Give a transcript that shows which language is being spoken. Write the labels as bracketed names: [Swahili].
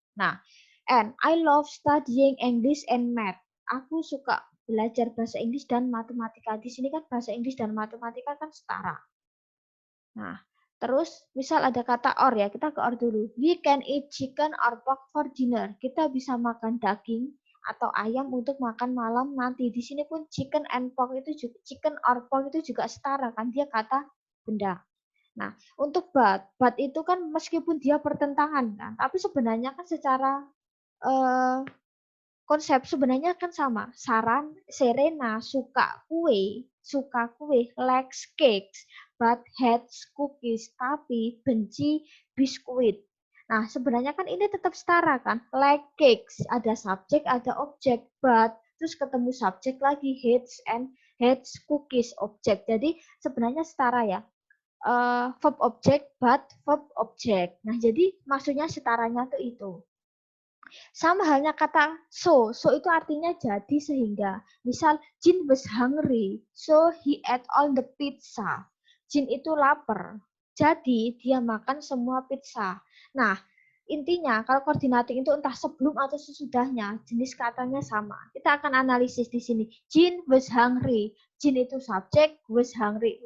[English] Nah, and I love studying English and math. [Indonesian] Aku suka belajar bahasa Inggris dan matematika. Di sini kan bahasa Inggris dan matematika kan setara. Nah, terus misal ada kata or ya, kita ke or dulu. [English] We can eat chicken or pork for dinner. [Indonesian] Kita bisa makan daging atau ayam untuk makan malam nanti. Di sini pun [English] chicken and pork [Indonesian] itu juga, [English] chicken or pork [Indonesian] itu juga setara kan, dia kata benda. Nah, untuk but itu kan meskipun dia pertentangan kan, tapi sebenarnya kan secara konsep sebenarnya kan sama. Serena suka kue, [English] likes cakes, but hates cookies, [Indonesian] tapi benci biskuit. Nah, sebenarnya kan ini tetap setara kan. [English] Like cakes, [Indonesian] ada subjek, ada objek, but terus ketemu subjek lagi, [English] hates cookies, [Indonesian] objek. Jadi sebenarnya setara ya. [English] Verb object, but verb object. [Indonesian] Nah, jadi maksudnya setaranya tuh itu. Sama halnya kata so itu artinya jadi sehingga. [English] Misal, Jin was hungry, so he ate all the pizza. [Indonesian] Jin itu lapar, jadi dia makan semua pizza. Nah, intinya kalau coordinating itu entah sebelum atau sesudahnya, jenis katanya sama. Kita akan analisis di sini. [English] Jin was hungry. [Indonesian] Jin itu subjek, [English] was hungry.